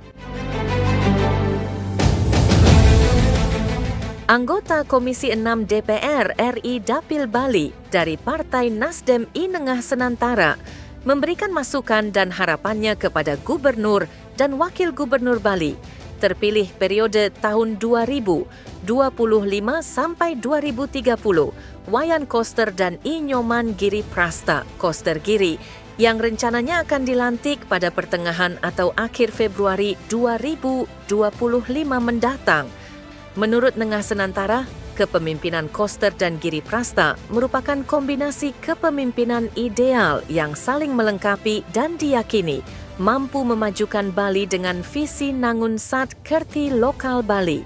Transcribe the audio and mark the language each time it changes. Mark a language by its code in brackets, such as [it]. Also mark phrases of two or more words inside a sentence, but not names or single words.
[id] Anggota Komisi 6 DPR RI Dapil Bali dari Partai Nasdem Inengah Senantara memberikan masukan dan harapannya kepada Gubernur dan Wakil Gubernur Bali terpilih periode tahun 2025 sampai 2030, Wayan Koster dan I Nyoman Giri Prasta Koster Giri yang rencananya akan dilantik pada pertengahan atau akhir Februari 2025 mendatang. Menurut Nengah Senantara, kepemimpinan Koster dan Giri Prasta merupakan kombinasi kepemimpinan ideal yang saling melengkapi dan diyakini mampu memajukan Bali dengan visi Nangun Sat Kerti Lokal Bali.